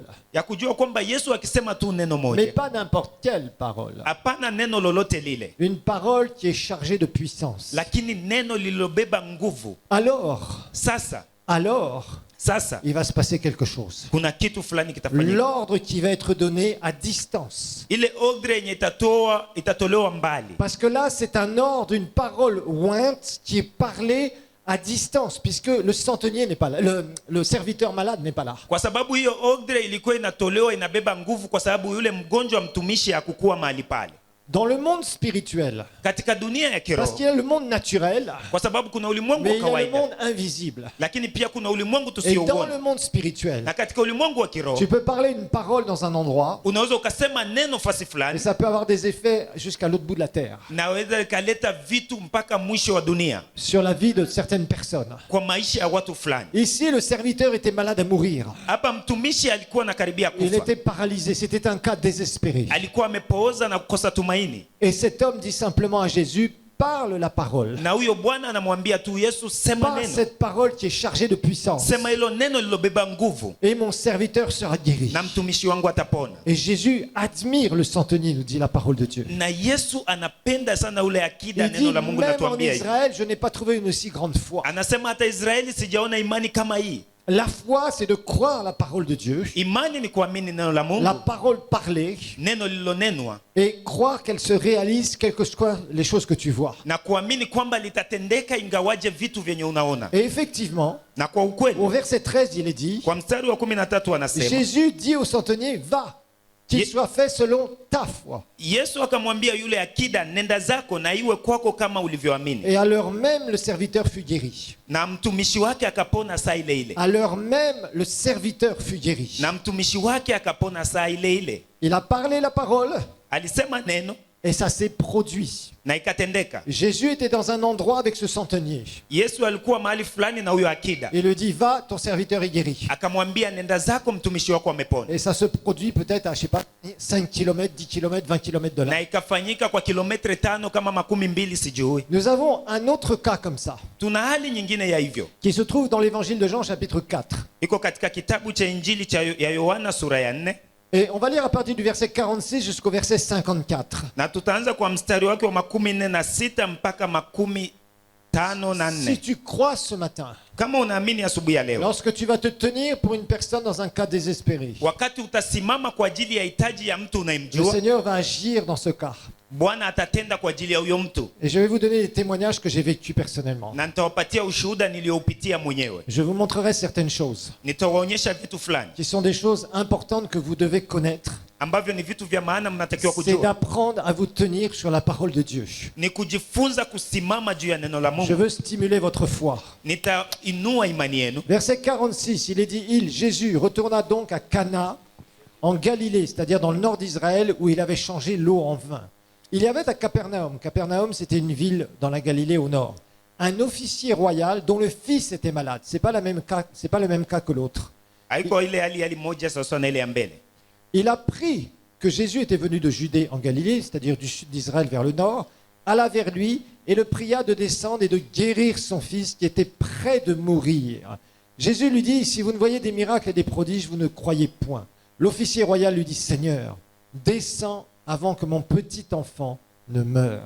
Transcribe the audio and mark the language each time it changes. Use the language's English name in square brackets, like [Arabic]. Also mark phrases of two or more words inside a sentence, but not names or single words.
[Swahili] ya kujua kwamba Yesu akisema tu neno [French] mais [Swahili] moja, [French] pas n'importe quelle parole, [Swahili] hapana neno lolote lile, [French] une parole qui est chargée de puissance, [Swahili] lakini neno lililobeba nguvu, [French] alors, [Swahili] sasa [French] il va se passer quelque chose. [Swahili] kuna kitu fulani kitafanyika. [French] L'ordre qui va être donné à distance. [Swahili] Ile ordre yenye itatolewa mbali, [French] Parce que là, c'est un ordre, une parole ointe qui est parlée à distance, puisque le centenier n'est pas là, le serviteur malade n'est pas là. [Swahili] kwa sababu hiyo ordre ilikuwa inatolewa inabeba nguvu, kwa sababu yule mgonjwa mtumishi hakukuwa mahali pale. [French] Dans le monde spirituel, [Swahili] Katika dunia ya [French] parce [Swahili] kiroho, [French] qu'il y a le monde naturel, [Swahili] kwa sababu kuna ulimwengu [French] mais [Swahili] wa [French] il y a le [Swahili] kawaida, [French] monde invisible. [Swahili] lakini pia kuna ulimwengu [French] Et dans [Swahili] tusiouona. [French] le monde spirituel, [Swahili] Na katika ulimwengu wa kiroho [French] tu peux parler une parole dans un endroit, [Swahili] unaweza ukasema neno fasi [French] et [Swahili] fulani, [French] ça peut avoir des effets jusqu'à l'autre bout de la terre, [Swahili] naweza ikaleta vitu mpaka mwisho wa dunia [French] sur la vie de certaines personnes. [Swahili] kwa maisha ya watu fulani. [French] Ici, le serviteur était malade à mourir. [Swahili] Hapa mtumishi alikuwa anakaribia [French] Il [Swahili] kufa, [French] était paralysé. C'était un cas désespéré. [Swahili] alikuwa amepooza na kukosa tumaini, [French] Et cet homme dit simplement à Jésus, parle la parole. [Swahili] na huyo bwana anamwambia tu Yesu, sema [French] Parle [Swahili] neno, [French] cette parole qui est chargée de puissance. [Swahili] sema hilo neno lilobeba nguvu, [French] Et mon serviteur sera guéri. [Swahili] na mtumishi wangu atapona. [French] Et Jésus admire le centenier, nous dit la parole de Dieu. [Swahili] Na Yesu anapenda sana ule akida, [French] Il dit, [Swahili] neno la Mungu [French] même en [Swahili] natuambia hivi. [French] Israël, je n'ai pas trouvé une aussi grande foi. [Swahili] Anasema hata Israeli sijaona imani kama hii. [French] La foi, c'est de croire la parole de Dieu, [Swahili] Imani ni kuamini neno la [French] la [Swahili] Mungu, [French] parole parlée, [Swahili] neno lililonenwa, [French] et croire qu'elle se réalise, quelles que soient les choses que tu vois. [Swahili] na kuamini kwamba litatendeka ingawaje vitu vyenye unaona. [French] Et effectivement, [Swahili] Na kwa ukweli, [French] au verset 13, il est dit, [Swahili] kwa mstari wa 13 anasema, [French] Jésus dit au centenier, va, qu'il soit fait selon ta foi. [Swahili] Yesu akamwambia yule akida, nenda zako na iwe kwako kama ulivyoamini. [French] Et à l'heure même, le serviteur fut guéri. [Swahili] Na mtumishi wake akapona saa ile ile. [French] À l'heure même, le serviteur fut guéri. [Swahili] Na mtumishi wake akapona saa ile ile. [French] Il a parlé la parole, [Swahili] Alisema neno, [French] Et ça s'est produit. [Swahili] na ikatendeka. [French] Jésus était dans un endroit avec ce centenier. [Swahili] Yesu alikuwa mahali fulani na huyo akida, [French] Il lui dit, va, ton serviteur est guéri. [Swahili] akamwambia nenda zako, mtumishi wako amepona. [French] Et ça se produit peut-être à, je sais pas, 5 km, 10 km, 20 km de là. [Swahili] Na ikafanyika kwa kilometre 5 kama 12 sijui. [French] Nous avons un autre cas comme ça, [Swahili] Tuna hali nyingine ya hivyo, [French] qui se trouve dans l'évangile de Jean chapitre 4. [Swahili] iko katika kitabu cha Injili ya Yohana sura ya 4, [French] Et on va lire à partir du verset 46 jusqu'au verset 54. [Swahili] na tutaanza kwa mstari wake wa 46 mpaka 54. [French] Si tu crois ce matin, [Swahili] Kama unaamini asubuhi ya leo, [French] lorsque tu vas te tenir pour une personne dans un cas désespéré, [Swahili] wakati utasimama kwa ajili ya hitaji ya mtu [French] le [Swahili] unayemjua, [French] Seigneur va agir dans ce cas. [Swahili] Bwana atatenda kwa ajili ya huyo mtu, [French] Et je vais vous donner des témoignages que j'ai vécus personnellement. [Swahili] na nitawapatia ushuhuda niliyoupitia mwenyewe. [French] Je vous montrerai certaines choses [Swahili] Nitawaonyesha vitu fulani [French] qui sont des choses importantes que vous devez connaître. [Swahili] ambavyo ni vitu vya maana mnatakiwa [French] C'est [Swahili] kujua. [French] d'apprendre à vous tenir sur la parole de Dieu. [Swahili] Ni kujifunza kusimama juu ya neno la [French] Je [Swahili] Mungu. [French] veux stimuler votre foi. [Swahili] Nitainua imani yenu. [French] Verset 46, il est dit, Jésus, retourna donc à Cana, en Galilée, c'est-à-dire dans le nord d'Israël, où il avait changé l'eau en vin. Il y avait à Capernaum, Capernaum c'était une ville dans la Galilée au nord, un officier royal dont le fils était malade. C'est pas le même cas que l'autre. [Swahili] Haiko ile hali moja sasa na ile ya mbele. [French] Il apprit que Jésus était venu de Judée en Galilée, c'est-à-dire du sud d'Israël vers le nord, alla vers lui et le pria de descendre et de guérir son fils qui était près de mourir. Jésus lui dit, si vous ne voyez des miracles et des prodiges, vous ne croyez point. L'officier royal lui dit, Seigneur, descends avant que mon petit enfant ne meure.